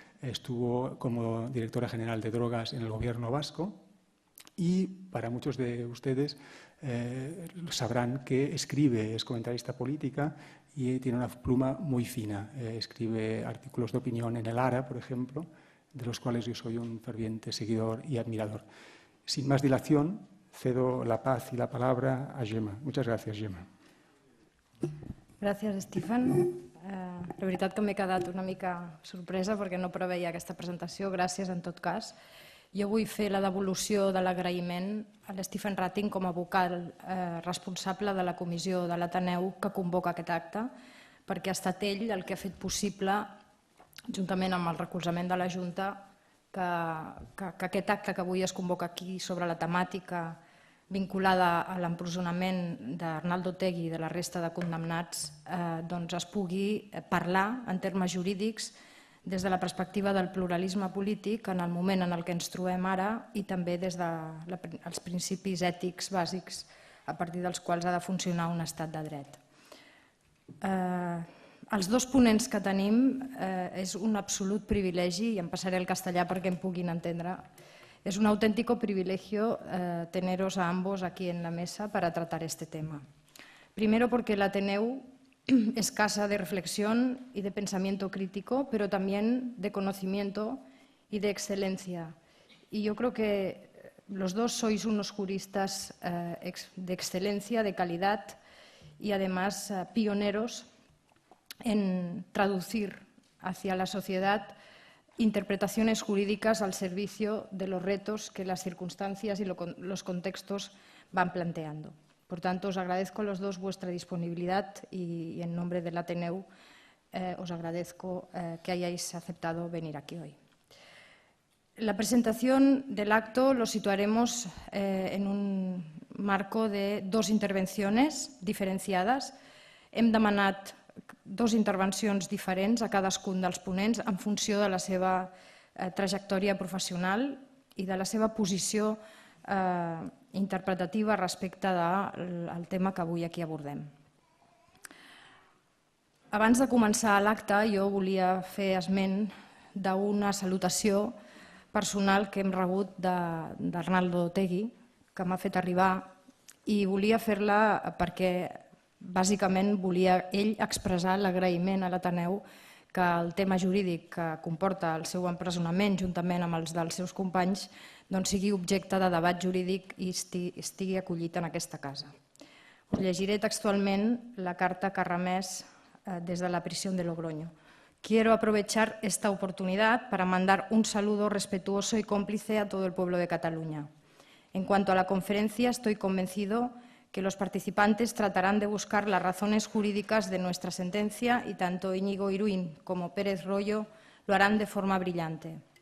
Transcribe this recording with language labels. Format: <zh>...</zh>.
<es>Estuvo como directora general de drogas en el gobierno vasco y para muchos de ustedes sabrán que escribe, es comentarista política y tiene una pluma muy fina. Escribe artículos de opinión en el Ara, por ejemplo, de los cuales yo soy un ferviente seguidor y admirador. Sin más dilación, cedo la paz y la palabra a Gemma. Muchas gracias, Gemma.</es> <ca>Gràcies, Stefan. La veritat que m'he quedat una mica sorpresa perquè no preveia aquesta presentació. Gràcies, en tot cas. Jo vull fer la devolució de l'agraïment a l'Stefan Ratting com a vocal responsable de la comissió de l'Ateneu que convoca aquest acte, perquè ha estat ell el que ha fet possible, juntament amb el recolzament de la Junta, que aquest acte que avui es convoca aquí sobre la temàtica vinculada a l'empresonament d'Arnaldo Otegi i de la resta de condemnats es pugui parlar en termes jurídics des de la perspectiva del pluralisme polític en el moment en el que ens trobem ara i també des dels principis ètics bàsics a partir dels quals ha de funcionar un estat de dret. Els 2 ponents que tenim és un absolut privilegi, i em passaré al castellà perquè em puguin entendre.</ca> <es>Es un auténtico privilegio teneros a ambos aquí en la mesa para tratar este tema. Primero porque el Ateneu es casa de reflexión y de pensamiento crítico, pero también de conocimiento y de excelencia. Y yo creo que los dos sois unos juristas de excelencia, de calidad y además pioneros en traducir hacia la sociedad interpretaciones jurídicas al servicio de los retos que las circunstancias y los contextos van planteando. Por tanto, os agradezco a los dos vuestra disponibilidad y en nombre del Ateneu os agradezco que hayáis aceptado venir aquí hoy. La presentación del acto lo situaremos en un marco de 2 intervenciones diferenciades.</es> <ca>Hem demanat 2 intervencions diferents a cadascun dels ponents en funció de la seva trajectòria professional i de la seva posició interpretativa respecte del tema que avui aquí abordem. Abans de començar l'acte, jo volia fer esment d'una salutació personal que hem rebut d'Arnaldo Otegi, que m'ha fet arribar, i volia fer-la perquè bàsicament volia ell expressar l'agraïment a l'Ateneu que el tema jurídic que comporta el seu empresonament juntament amb els dels seus companys sigui objecte de debat jurídic i estigui acollit en aquesta casa. Us llegiré textualment la carta que ha remès des de la prisión de Logroño.</ca> <es>Quiero aprovechar esta oportunidad para mandar un saludo respetuoso y cómplice a todo el pueblo de Cataluña. En cuanto a la conferencia, estoy convencido que los participantes tratarán de buscar las razones jurídicas de nuestra sentencia y tanto Íñigo Iruín como Pérez Royo lo harán de forma brillante.</es>